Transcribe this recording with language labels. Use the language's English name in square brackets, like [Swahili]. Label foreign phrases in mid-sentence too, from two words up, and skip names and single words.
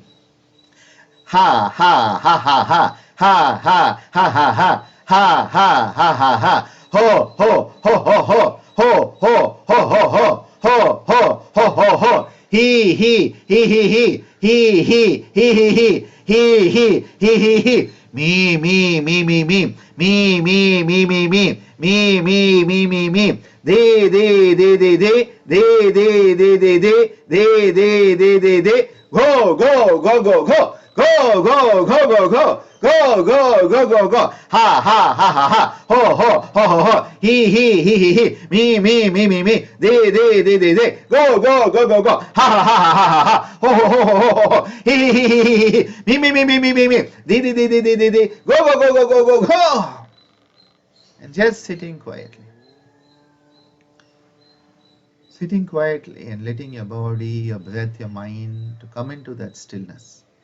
[English] Ha ha ha ha ha ha ha ha ha ha ha ha ha ha ha ho ho ho ho ho ho ho ho ho ho ho, ho, ho, ho, ho. He. Me. They. Go, go, go, go, go. Go, go, go, go, go. Go, go, go, go, go. Ha, ha, ha, ha, ha. Ho, ho, ho, ho, ho. He. Me. They. Go, go, go, go, go. Ha, ha, ha, ha, ha, ha. Ho, ho, ho, ho, ho, ho. He. Me. They. Go, go, go, go, go, go, go. And just sitting quietly. Sitting quietly and letting your body, your breath, your mind to come into that stillness.